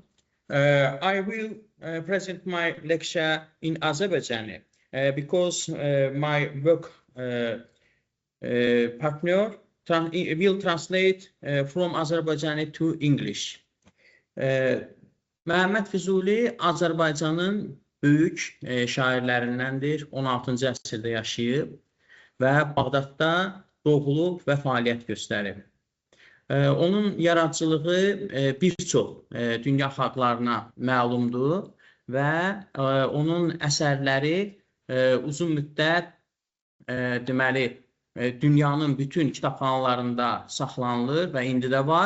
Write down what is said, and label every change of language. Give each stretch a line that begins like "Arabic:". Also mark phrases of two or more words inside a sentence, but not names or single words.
English: I will present my lecture in Azerbaijani because my work partner will translate from Azerbaijani to English.
Azerbaijani: Muhammad Fuzuli Azərbaycanın böyük şairlərindəndir. 16-cı əsrdə yaşayıb və Bağdadda doğulub və fəaliyyət göstərib. Onun yaradıcılığı bir çox dünya xalqlarına məlumdur və onun əsərləri uzun müddət deməli dünyanın bütün kitabxanalarında saxlanılır və indi də var.